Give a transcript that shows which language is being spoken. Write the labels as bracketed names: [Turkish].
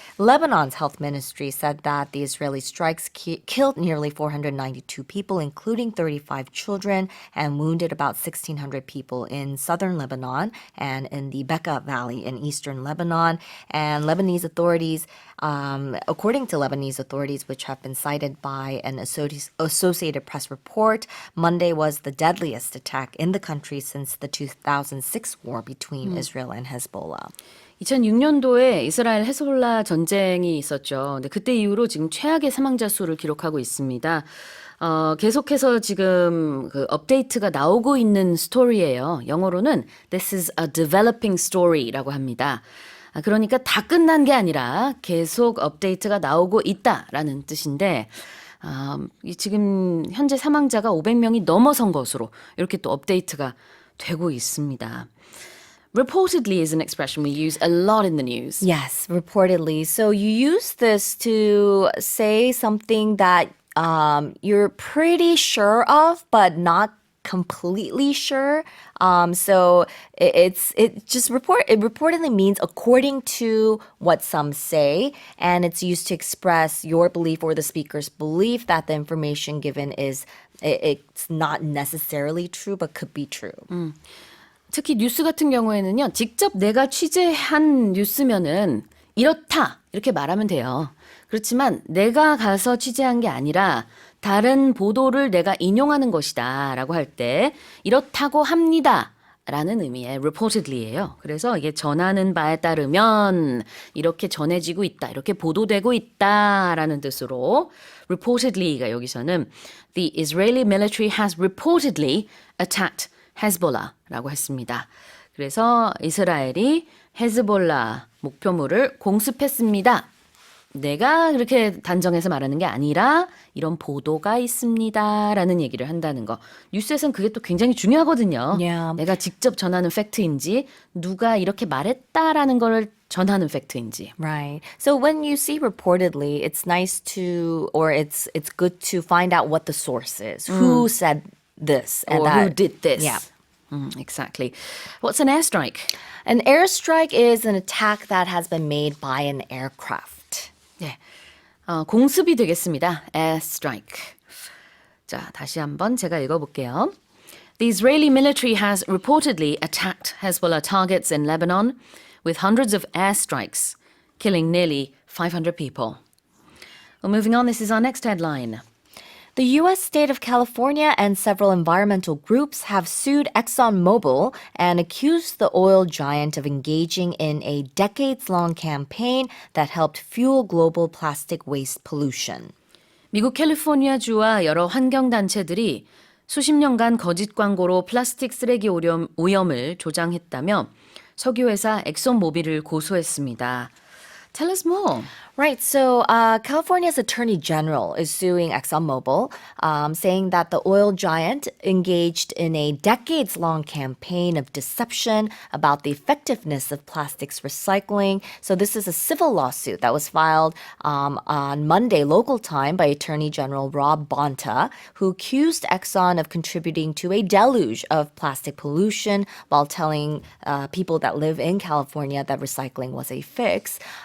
[English] Lebanon's health ministry said that the Israeli strikes killed nearly 492 people, including 35 children, and wounded about 1,600 people in southern Lebanon and in the Bekaa Valley in eastern Lebanon. And Lebanese authorities, according to Lebanese authorities, which have been cited by an Associated Press report, Monday was the deadliest attack in the country since the 2006 war between Israel and Hezbollah. [Korean] 2006년도에 이스라엘 헤즈볼라 전쟁이 있었죠. 근데 그때 이후로 지금 최악의 사망자 수를 기록하고 있습니다. 계속해서 지금 그 업데이트가 나오고 있는 스토리예요. 영어로는 [English] This is a developing story [Korean] 라고 합니다. 그러니까 다 끝난 게 아니라 계속 업데이트가 나오고 있다라는 뜻인데 지금 현재 사망자가 500명이 넘어선 것으로 이렇게 또 업데이트가 되고 있습니다. [English] Reportedly is an expression we use a lot in the news. Yes, reportedly. So you use this to say something that you're pretty sure of, but not completely sure. So it reportedly means according to what some say, and it's used to express your belief or the speaker's belief that the information given it's not necessarily true, but could be true. [Korean] 특히 뉴스 같은 경우에는요, 직접 내가 취재한 뉴스면은 이렇다 이렇게 말하면 돼요. 그렇지만 내가 가서 취재한 게 아니라 다른 보도를 내가 인용하는 것이다 라고 할 때 이렇다고 합니다 라는 의미의 reportedly예요. 그래서 이게 전하는 바에 따르면 이렇게 전해지고 있다, 이렇게 보도되고 있다 라는 뜻으로 reportedly가 여기서는 [English] The Israeli military has reportedly attacked Hezbollah [Korean] 라고 했습니다. 그래서 이스라엘이 헤즈볼라 목표물을 공습했습니다. 내가 그렇게 단정해서 말하는 게 아니라 이런 보도가 있습니다 라는 얘기를 한다는 거. 뉴스에서는 그게 또 굉장히 중요하거든요. [English] Yeah. [Korean] 내가 직접 전하는 팩트인지 누가 이렇게 말했다라는 걸 전하는 팩트인지. [English] Right. So when you see reportedly, it's nice to, or it's good to find out what the source is. Who said this and Or that. who did this. Yeah. Exactly. What's an airstrike? An airstrike is an attack that has been made by an aircraft. [Korean] 네. 공습이 되겠습니다. airstrike. 자, 다시 한번 제가 읽어볼게요. [English] The Israeli military has reportedly attacked Hezbollah targets in Lebanon with hundreds of airstrikes, killing nearly 500 people. Well, moving on, this is our next headline. The U.S. state of California and several environmental groups have sued ExxonMobil and accused the oil giant of engaging in a decades-long campaign that helped fuel global plastic waste pollution. [Korean] 미국 캘리포니아주와 여러 환경단체들이 수십 년간 거짓 광고로 플라스틱 쓰레기 오염을 조장했다며 석유회사 엑손모빌을 고소했습니다. [English] Tell us more. Right. So California's Attorney General is suing ExxonMobil, saying that the oil giant engaged in a decades-long campaign of deception about the effectiveness of plastics recycling. So this is a civil lawsuit that was filed on Monday local time by Attorney General Rob Bonta, who accused Exxon of contributing to a deluge of plastic pollution while telling people that live in California that recycling was a fix.